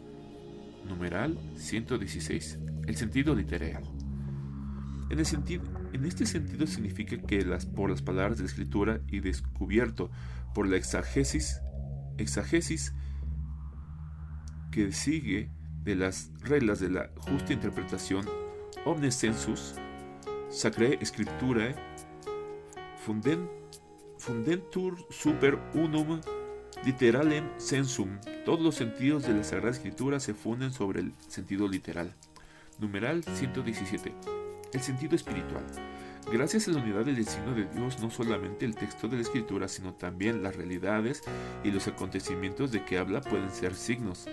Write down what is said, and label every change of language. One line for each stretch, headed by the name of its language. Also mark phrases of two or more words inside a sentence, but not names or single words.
Spanish: Numeral 116. El sentido literal. En este sentido significa que por las palabras de la Escritura y descubierto por la exagesis que sigue de las reglas de la justa interpretación,
Latin: omnes sensus sacrae scripturae fundentur super unum literalem sensum.
Spanish: Todos los sentidos de la Sagrada Escritura se funden sobre el sentido literal. Numeral 117. El sentido espiritual. Gracias a la unidad del designio de Dios, no solamente el texto de la Escritura, sino también las realidades y los acontecimientos de que habla pueden ser signos.